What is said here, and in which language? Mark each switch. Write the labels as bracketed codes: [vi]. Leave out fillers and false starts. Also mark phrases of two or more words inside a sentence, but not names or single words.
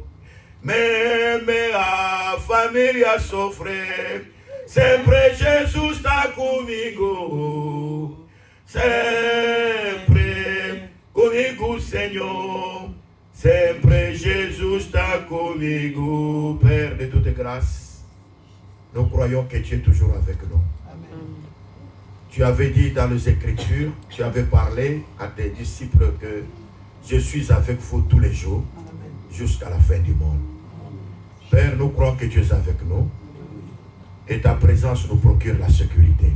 [pt] Mesmo a família sofrer, sempre Jesus está comigo. Sempre comigo, Senhor, sempre Jesus está comigo. [fr] Père de toute grâce, nous croyons que tu es toujours avec nous. Amen. Tu avais dit dans les Écritures, tu avais parlé à tes disciples que je suis avec vous tous les jours jusqu'à la fin du monde. Père, nous croyons que tu es avec nous et ta présence nous procure la sécurité.